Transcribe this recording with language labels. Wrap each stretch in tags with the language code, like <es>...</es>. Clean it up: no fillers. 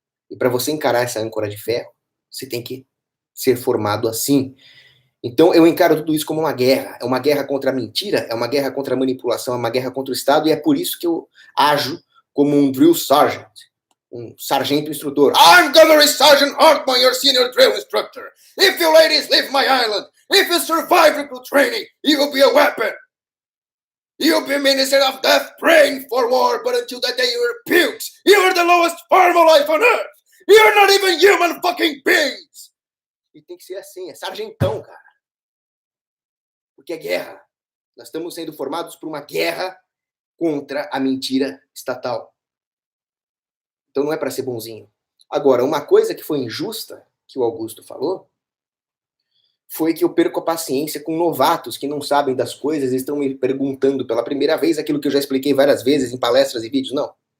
<pt>E para você encarar essa âncora de ferro, você tem que ser formado assim. Então eu encaro tudo isso como uma guerra. É uma guerra contra a mentira, é uma guerra contra a manipulação, é uma guerra contra o Estado, e é por isso que eu ajo como um drill sergeant, um sargento instrutor.</pt> <en>I'm Gunnery Sergeant Hartman, your senior drill instructor. If you ladies leave my island, if you survive recruit training, you will be a weapon. You'll be minister of death, praying for war, but until that day you are pukes. You are the lowest form of life on earth. You're not even human fucking beings.</en> <pt>E tem que ser assim, é sargentão, cara. Porque é guerra. Nós estamos sendo formados por uma guerra contra a mentira estatal. Então não é para ser bonzinho. Agora, uma coisa que foi injusta, que o Augusto falou, foi que eu perco a paciência com novatos que não sabem das coisas e estão me perguntando pela primeira vez aquilo que eu já expliquei várias vezes em palestras e vídeos. Não.</pt>